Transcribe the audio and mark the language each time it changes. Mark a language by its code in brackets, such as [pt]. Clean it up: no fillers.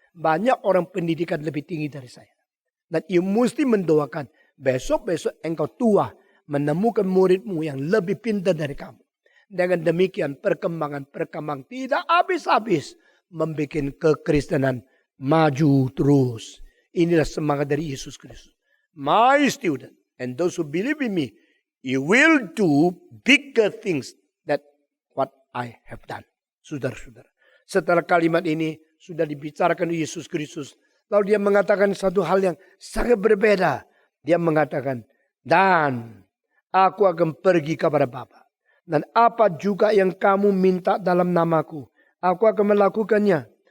[id] Banyak orang pendidikan lebih tinggi dari saya. Dan ia mesti mendoakan. Besok-besok engkau tua. Menemukan muridmu yang lebih pintar dari kamu. Dengan demikian perkembangan tidak habis-habis. membuat kekristenan maju terus. Inilah semangat dari Yesus Kristus. [en] My student and those who believe in me, you will do bigger things than what I have done. [id] Saudara-saudara, setelah kalimat ini sudah dibicarakan Yesus Kristus, lalu dia mengatakan satu hal yang sangat berbeda. Dia mengatakan, dan aku akan pergi kepada Bapa. Dan apa juga yang kamu minta dalam namaku, aku akan melakukannya.